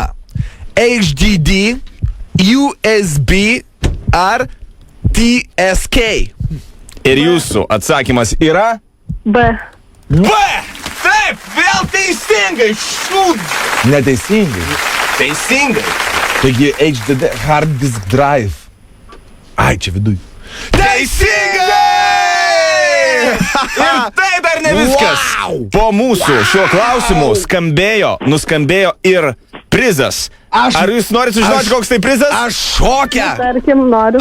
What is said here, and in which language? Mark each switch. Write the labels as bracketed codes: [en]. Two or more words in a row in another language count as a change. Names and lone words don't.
[lt] HDD, USB ar TSK? Ir jūsų atsakymas yra... B. Taip, vėl teisingai. Neteisingai. Teisingai. Taigi HDD, [en] hard disk drive. [lt] Ai, čia viduj. Teisingai! Ir tai dar ne viskas. Wow! Po mūsų šiuo klausimu nuskambėjo ir prizas. Ar jūs norite sužinoti, koks tai prizas? Aš šokę. Tarkim, noriu.